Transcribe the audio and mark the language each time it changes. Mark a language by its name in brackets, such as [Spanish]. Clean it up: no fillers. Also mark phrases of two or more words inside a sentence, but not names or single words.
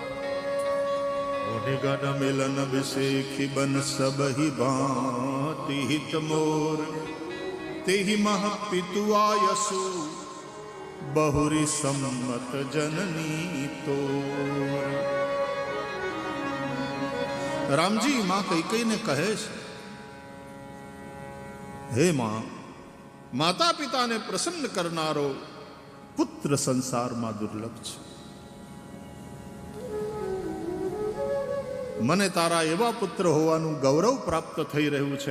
[Awadhi] निगन मिलन विषेखी बन सब ही भांति हित मोर, तेहि मह पितु आयसु बहुरी सम्मत जननी तो. [Gujarati] રામજી માં કઈ કઈ ને કહે છે, હે માં, માતા પિતાને પ્રસન્ન કરનારો પુત્ર સંસારમાં દુર્લભ છે. મને તારા એવા પુત્ર હોવાનું ગૌરવ પ્રાપ્ત થઈ રહ્યું છે.